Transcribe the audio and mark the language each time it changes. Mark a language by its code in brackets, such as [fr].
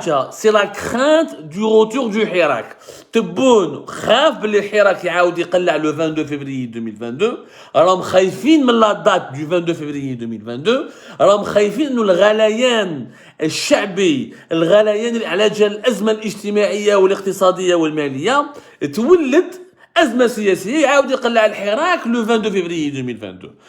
[fr] C'est la crainte du retour du Hirak. [ar] Tebboune خاف باللي الحراك يعاود يقلع [fr] le 22 février 2022. [ar] راهم خايفين من [fr] la date du 22 février 2022. [ar] راهم خايفين انه الغليان الشعبي, الغليان على جال الازمه الاجتماعيه والاقتصاديه والماليه تولد أزمة سياسية يعاود يقلع الحراك [fr] le 22 février 2022.